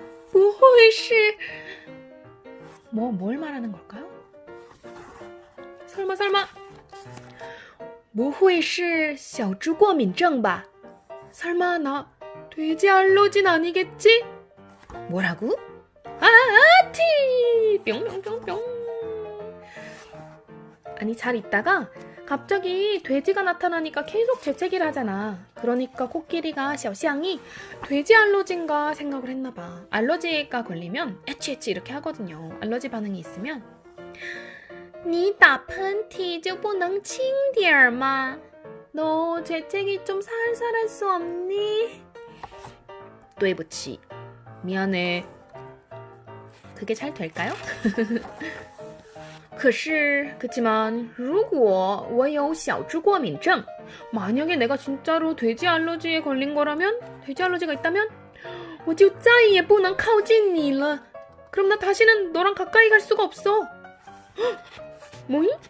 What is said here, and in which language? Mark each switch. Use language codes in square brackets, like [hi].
[zh] 不会是 [ko] 뭘 말하는 걸까요? 설마 [zh] 不会是小猪过敏症吧? [ko] 설마 나 돼지 알러진 아니겠지? 뭐라고? 티! 뿅뿅뿅뿅. 아니, 잘 있다가 갑자기 돼지가 나타나니까 계속 재채기를 하잖아. 그러니까 코끼리가 샤오샹이 돼지 알러지인가 생각을 했나봐. 알러지가 걸리면 에취 이렇게 하거든요. 알러지 반응이 있으면 [zh] 你打喷嚏就不能轻点吗? [ko] 너 재채기 좀 살살 할 수 없니? [zh] 对不起. [ko] 미안해. 그게 잘 될까요? 그치만 [zh] 如果我有小猪过敏症 [ko] 만약에 내가 진짜로 돼지 알러지에 걸린 거라면 돼지 알러지가 있다면 [zh] 我就再也不能靠近你了 [ko] 그럼 나 다시는 너랑 가까이 갈 수가 없어. 뭐이?